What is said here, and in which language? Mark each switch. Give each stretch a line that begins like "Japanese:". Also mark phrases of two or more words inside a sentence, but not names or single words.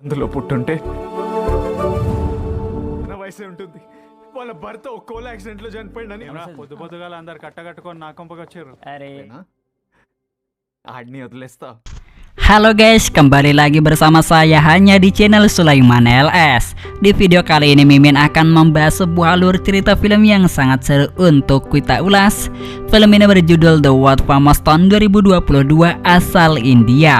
Telugu: అందులో పుట్టుంటే నా వయసే ఉంటుంది. వాళ్ళ భర్త ఒక్కోళ్ళ యాక్సిడెంట్ లో చనిపోయిందని పొద్దు పొద్దుగాల అందరు కట్టగట్టుకొని నా కొంపకి వచ్చారు. Are. ఆడిని వదిలేస్తా.
Indonesian: Halo guys, kembali lagi bersama saya hanya di channel Sulaiman LS. Di video kali ini Mimin akan membahas sebuah alur cerita film yang sangat seru untuk kita ulas. Film ini berjudul The World Famous tahun 2022 asal India.